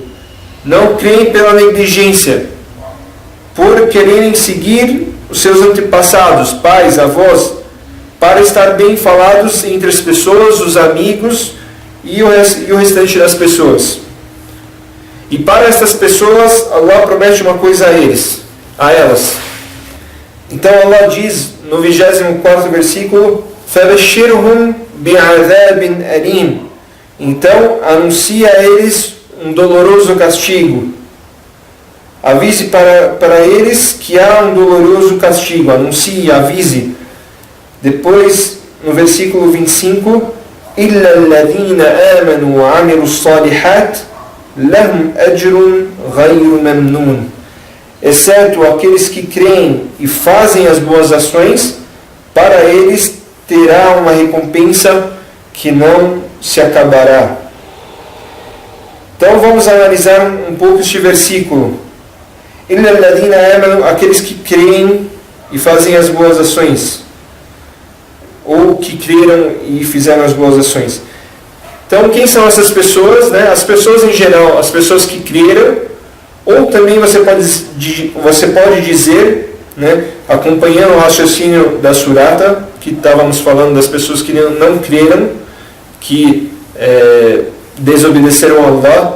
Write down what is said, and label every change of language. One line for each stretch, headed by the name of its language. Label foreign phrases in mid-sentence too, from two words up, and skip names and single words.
Portuguese: Não creem pela negligência, por quererem seguir os seus antepassados, pais, avós, para estar bem falados entre as pessoas, os amigos e o restante das pessoas. E para essas pessoas, Allah promete uma coisa a elas. Então Allah diz no 24º versículo:
Arabic: فَبَشِّرْهُمْ بِعَذَابٍ أَلِيمٍ.
Portuguese: Então anuncia a eles um doloroso castigo. Avise para eles que há um doloroso castigo. Anuncie, avise. Depois, no versículo 25,
Arabic: إِلَّا الَّذِينَ آمَنُوا وَعَمِلُوا الصَّالِحَاتِ لَهُمْ أَجْرٌ غَيْرُ مَمْنُونٍ.
Portuguese: Exceto aqueles que creem e fazem as boas ações, para eles terá uma recompensa que não se acabará. Então vamos analisar um pouco este versículo.
Arabic: إِلَّا الَّذِينَ آمَنُوا,
Portuguese: aqueles que creem e fazem as boas ações, ou que creram e fizeram as boas ações. Então quem são essas pessoas? As pessoas em geral, as pessoas que creram, ou também você pode dizer, acompanhando o raciocínio da surata, que estávamos falando das pessoas que não creram, que desobedeceram a Allah.